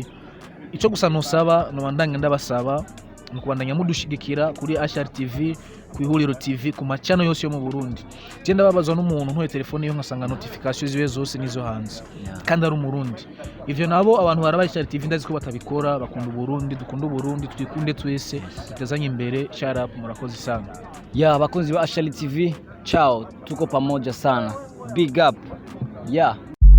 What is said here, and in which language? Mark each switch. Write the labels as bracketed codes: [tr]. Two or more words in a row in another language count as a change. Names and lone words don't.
[rn] Ico gusa nosaba no bandanga ndabasaba no kubandanya mudushigikira kuri Ashali TV, ku Ihuriro TV, ku macano yose yo mu Burundi. Je ndababazwa n'umuntu ntuye telefone yo ngasanga notification ziwe zose nizo hanze kandi ari umurundi. Ivyo nabo abantu baraba Ashali TV ndazi ko batabikora. Bakunda Burundi, dukunda Burundi, twikunde twese tutazanye imbere. [en] Shout out, [rn] murakoze sana. Bakunzi ba [sw] Ashali TV, ciao, tuko pamoja sana. [en] Big up.